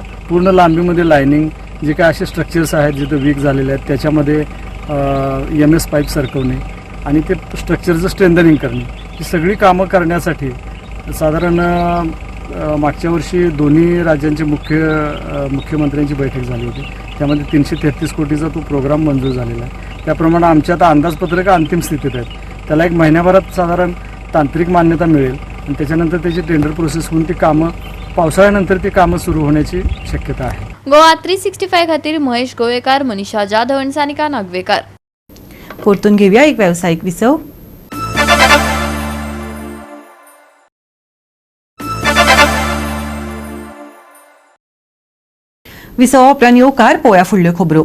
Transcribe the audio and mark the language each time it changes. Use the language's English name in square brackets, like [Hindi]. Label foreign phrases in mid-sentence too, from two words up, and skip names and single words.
[Marathi] पूर्ण लांबीमध्ये लायनिंग जे काय असे स्ट्रक्चर्स आहेत जिथं वीक झालेले आहेत त्याच्यामध्ये [English] MS pipe [Marathi] सरकवणे आणि ते स्ट्रक्चरचं स्ट्रेंथनिंग करणे ही सगळी कामं करण्यासाठी साधारण मागच्या वर्षी दोन्ही राज्यांचे मुख्यमंत्र्यांची बैठक झाली होती. त्यामध्ये 333 कोटीचा तो प्रोग्राम मंजूर झालेला आहे. त्याप्रमाणे आमच्या आता अंदाजपत्रक अंतिम स्थितीत आहेत. त्याला एक महिन्याभरात साधारण तांत्रिक मान्यता मिळेल आणि त्याच्यानंतर त्याची [English] tender process [Marathi] होऊन ती कामं पावसाळ्यानंतर ती कामं सुरू होण्याची शक्यता आहे. [Konkani] गोवा 365 खातीर महेश गोवेकार, मनीषा जाधव आणि सानिका नागवेकर. परतून घेऊया एक व्यावसायिक विसव. विसवा उपरांत येवकार पळोवया फुडल्यो खबरो.